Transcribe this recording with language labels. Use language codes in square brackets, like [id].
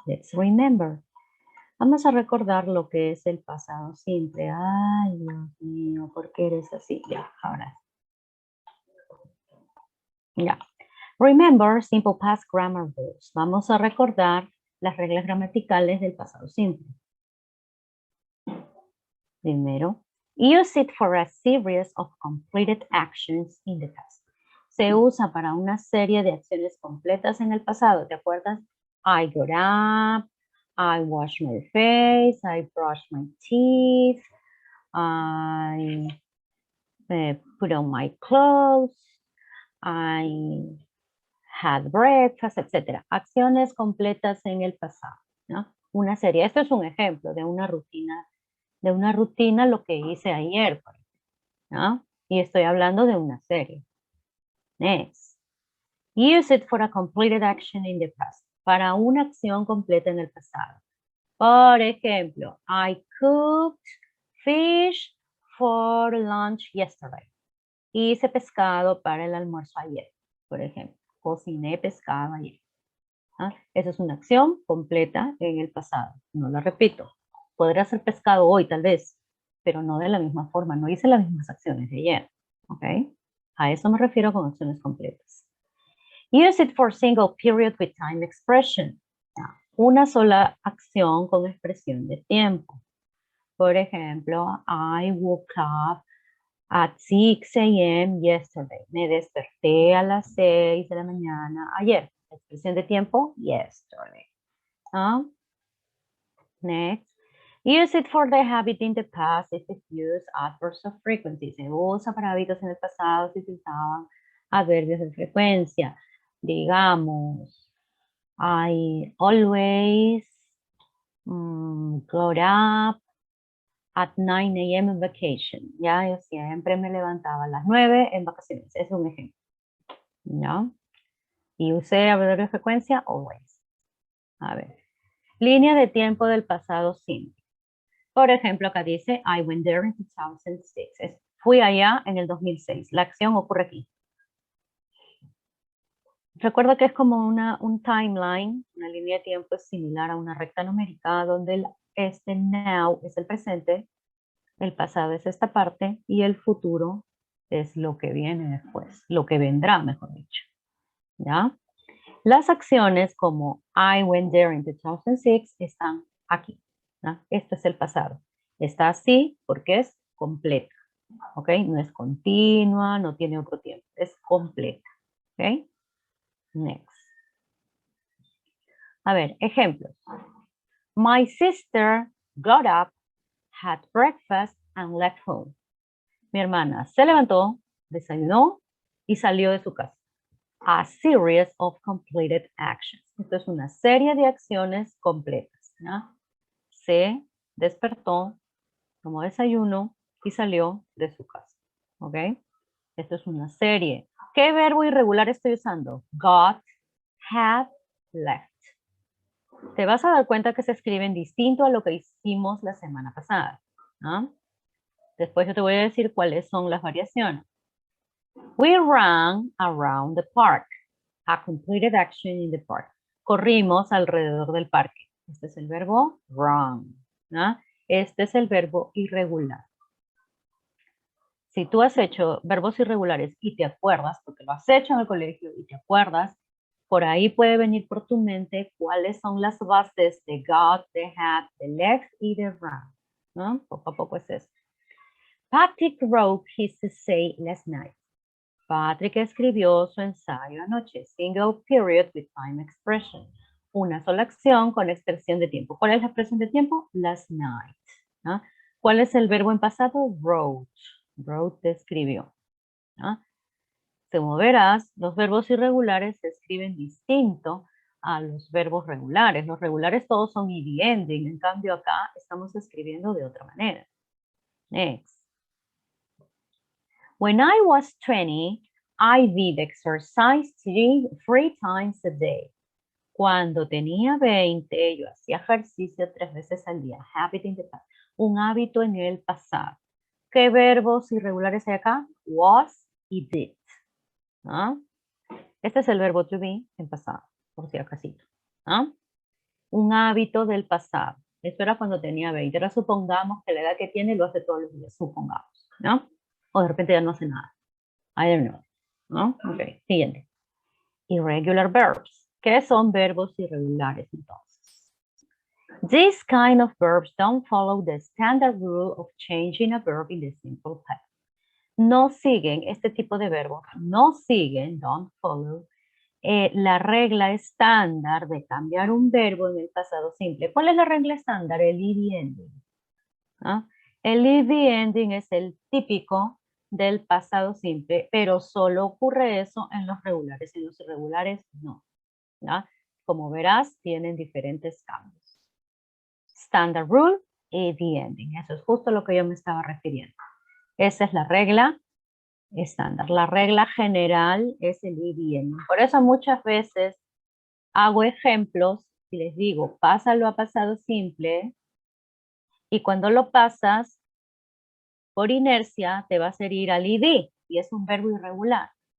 [en] Let's remember. [es] Vamos a recordar lo que es el pasado simple. Ay, Dios mío, ¿por qué eres así? Ya, ahora. Ya. [en] Remember simple past grammar rules. [es] Vamos a recordar las reglas gramaticales del pasado simple. Primero, [en] use it for a series of completed actions in the past. [es] Se usa para una serie de acciones completas en el pasado. ¿Te acuerdas? [en] I got up, I washed my face, I brushed my teeth, I put on my clothes, I had breakfast, etc. [es] Acciones completas en el pasado, ¿no? Una serie. Esto es un ejemplo de una rutina lo que hice ayer, ¿no? Y estoy hablando de una serie. [en] Next. Use it for a completed action in the past. [es] Para una acción completa en el pasado. Por ejemplo, [en] I cooked fish for lunch yesterday. [es] Hice pescado para el almuerzo ayer, por ejemplo. Cociné pescado ayer. ¿Ah? Esa es una acción completa en el pasado. No la repito. Podré hacer pescado hoy tal vez, pero no de la misma forma. No hice las mismas acciones de ayer. ¿Ok? A eso me refiero con acciones completas. [en] Use it for single period with time expression. [es] Una sola acción con expresión de tiempo. Por ejemplo, [en] I woke up at 6 a.m. yesterday. [es] Me desperté a las 6 de la mañana ayer. Expresión de tiempo, yesterday. [en] Next. Use it for the habit in the past if it used adverbs of frequency. [es] Se usa para hábitos en el pasado si se usaban adverbios de frecuencia. Digamos, [en] I always got up at 9 a.m. on vacation. [es] Ya, yo siempre me levantaba a las 9 en vacaciones. Es un ejemplo. ¿Ya? Y usé adverbio de frecuencia, always. A ver. Línea de tiempo del pasado simple. Por ejemplo, acá dice, [en] I went there in 2006. [es] Fui allá en el 2006. La acción ocurre aquí. Recuerda que es como un timeline, una línea de tiempo es similar a una recta numérica donde este now es el presente, el pasado es esta parte y el futuro es lo que viene después, lo que vendrá, mejor dicho. ¿Ya? Las acciones como [en] I went there in 2006 [es] están aquí, ¿no? Este es el pasado. Está así porque es completa, ¿ok? No es continua, no tiene otro tiempo, es completa, ¿ok? [en] Next. [es] A ver, ejemplos. [en] My sister got up, had breakfast, and left home. [es] Mi hermana se levantó, desayunó y salió de su casa. [en] A series of completed actions. [es] Esto es una serie de acciones completas, ¿no? Se despertó, tomó desayuno y salió de su casa, ¿ok? Esto es una serie. ¿Qué verbo irregular estoy usando? Got, had, left. Te vas a dar cuenta que se escriben distinto a lo que hicimos la semana pasada, ¿no? Después yo te voy a decir cuáles son las variaciones. [en] We ran around the park. A completed action in the park. [es] Corrimos alrededor del parque. Este es el verbo run, ¿no? Este es el verbo irregular. Si tú has hecho verbos irregulares y te acuerdas, porque lo has hecho en el colegio y te acuerdas, por ahí puede venir por tu mente cuáles son las bases de got, de had, de left y de ran, ¿no? Poco a poco es eso. [en] Patrick wrote his essay last night. [es] Patrick escribió su ensayo anoche. [en] Single period with time expression. [es] Una sola acción con expresión de tiempo. ¿Cuál es la expresión de tiempo? [en] Last night, [es] ¿no? ¿Cuál es el verbo en pasado? Wrote. Wrote escribió, ¿no? Como verás, los verbos irregulares se escriben distinto a los verbos regulares. Los regulares todos son ed ending. En cambio acá estamos escribiendo de otra manera. [en] Next. When I was 20, I did exercise three times a day. [es] Cuando tenía 20, yo hacía ejercicio 3 veces al día. [en] Habit in the past. [es] Un hábito en el pasado. ¿Qué verbos irregulares hay acá? Was y did. ¿No? Este es el verbo to be en pasado, por si acaso. ¿No? Un hábito del pasado. Esto era cuando tenía 20. Ahora supongamos que la edad que tiene lo hace todos los días. Supongamos. ¿No? O de repente ya no hace nada. [en] I don't know. [es] ¿No? [en] Ok, [es] siguiente. [en] Irregular verbs. [es] ¿Qué son verbos irregulares entonces? [en] These kind of verbs don't follow the standard rule of changing a verb in the simple past. [es] No siguen, este tipo de verbos, no siguen, [en] don't follow, [es] la regla estándar de cambiar un verbo en el pasado simple. ¿Cuál es la regla estándar? El ed ending. ¿No? El ed ending es el típico del pasado simple, pero solo ocurre eso en los regulares, en los irregulares no. ¿No? Como verás, tienen diferentes cambios. [en] Standard rule, ed ending. [es] Eso es justo lo que yo me estaba refiriendo. Esa es la regla estándar. La regla general es el ed ending. Por eso muchas veces hago ejemplos y les digo, pásalo a pasado simple, y cuando lo pasas, por inercia te va a hacer ir al ed, y es un verbo irregular.